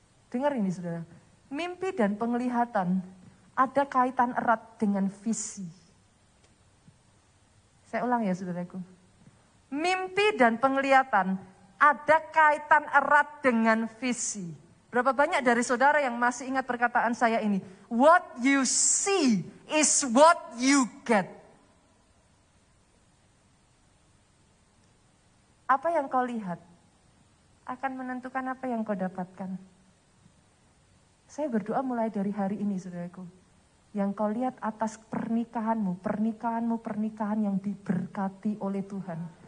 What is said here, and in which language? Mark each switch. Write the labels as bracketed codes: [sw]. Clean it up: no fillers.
[id] Dengar ini saudara, mimpi dan penglihatan ada kaitan erat dengan visi. Saya ulang ya saudaraku. Mimpi dan penglihatan ada kaitan erat dengan visi. Berapa banyak dari saudara yang masih ingat perkataan saya ini? [en] What you see is what you get. [id] Apa yang kau lihat akan menentukan apa yang kau dapatkan. Saya berdoa mulai dari hari ini saudaraku. Yang kau lihat atas pernikahanmu pernikahan yang diberkati oleh Tuhan.